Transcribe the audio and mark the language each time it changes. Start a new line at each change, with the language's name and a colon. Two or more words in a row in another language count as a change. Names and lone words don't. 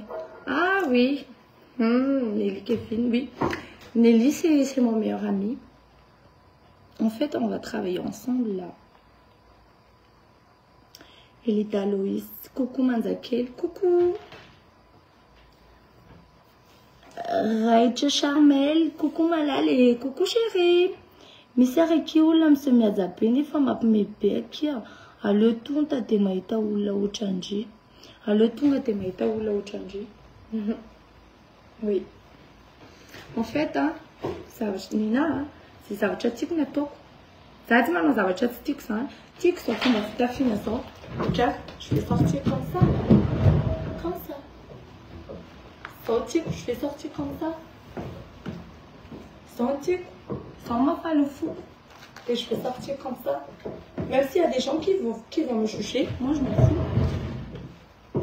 French: Ah oui. Nelly Kevin, oui. Nelly, c'est mon meilleur ami. En fait, on va travailler ensemble là. Elita Loïs, coucou Manzakel, coucou. Rachel Charmel, coucou Malale, coucou chérie.
Malagasy: Misy araiky olona misemihaja be nefa mampimebe akia. Aleo tonga de mahita olona ohatrandry. Aleo tonga de mahita olona ohatrandry.
French: Oui. En fait, hein, Nina, c'est
Malagasy: zavatra tiako ny ataoko. Za tsy manao zavatra tsy tiako zany. Tiako zao fomba fitafiana zao.
French: Regarde, je vais sortir comme ça. Comme ça. Sortir, je vais sortir comme ça. Sortir, sans m'affaler le fou. Et je vais sortir comme ça. Même s'il y a des gens qui vont me juger, moi je m'en fous.